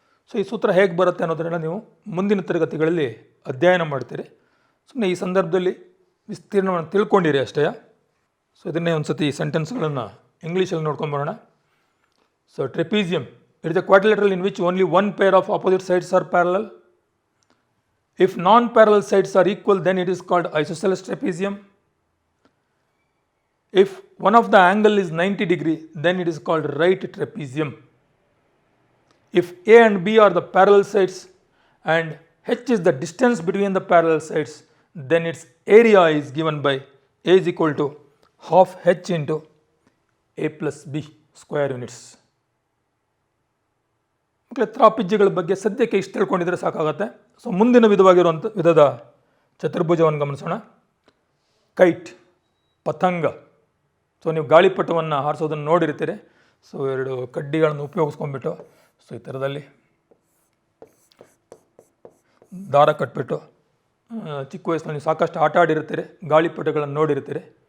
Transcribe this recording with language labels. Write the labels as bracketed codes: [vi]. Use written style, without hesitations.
[kn] So ಈ ಸೂತ್ರ ಹೇಗೆ ಬರುತ್ತೆ ಅನ್ನೋದನ್ನೆಲ್ಲ ನೀವು ಮುಂದಿನ ತರಗತಿಗಳಲ್ಲಿ ಅಧ್ಯಯನ ಮಾಡ್ತೀರಿ. ಸುಮ್ಮನೆ ಈ ಸಂದರ್ಭದಲ್ಲಿ ವಿಸ್ತೀರ್ಣವನ್ನು ತಿಳ್ಕೊಂಡಿರಿ ಅಷ್ಟೇ. ಸೊ ಇದನ್ನೇ ಒಂದು ಸತಿ ಈ ಸೆಂಟೆನ್ಸ್ಗಳನ್ನು ಇಂಗ್ಲೀಷಲ್ಲಿ ನೋಡ್ಕೊಂಬರೋಣ. [en] So trapezium it is a quadrilateral in which only one pair of opposite sides are parallel. If non-parallel sides are equal, then it is called isosceles trapezium. If one of the angle is 90 degree, then it is called right trapezium. If A and B are the parallel sides and H is the distance between the parallel sides, then its area is given by A is equal to half H into A plus B square units. [kn] ತ್ರಾಪಿಜ್ಯಗಳ ಬಗ್ಗೆ ಸದ್ಯಕ್ಕೆ ಇಷ್ಟು ತಿಳ್ಕೊಂಡಿದ್ರೆ ಸಾಕಾಗುತ್ತೆ. So ಮುಂದಿನ ವಿಧದ ಚತುರ್ಭುಜವನ್ನು ಗಮನಿಸೋಣ. Kite, ಪತಂಗ. So ನೀವು ಗಾಳಿಪಟವನ್ನು ಹಾರಿಸೋದನ್ನು ನೋಡಿರ್ತೀರಿ. So 2 ಕಡ್ಡಿಗಳನ್ನು ಉಪಯೋಗಿಸ್ಕೊಂಡ್ಬಿಟ್ಟು so ಈ ಥರದಲ್ಲಿ ದಾರ ಕಟ್ಬಿಟ್ಟು ಚಿಕ್ಕ ವಯಸ್ಸಿನಲ್ಲಿ ನೀವು ಸಾಕಷ್ಟು ಆಟ ಆಡಿರ್ತೀರಿ, ಗಾಳಿಪಟಗಳನ್ನು ನೋಡಿರ್ತೀರಿ.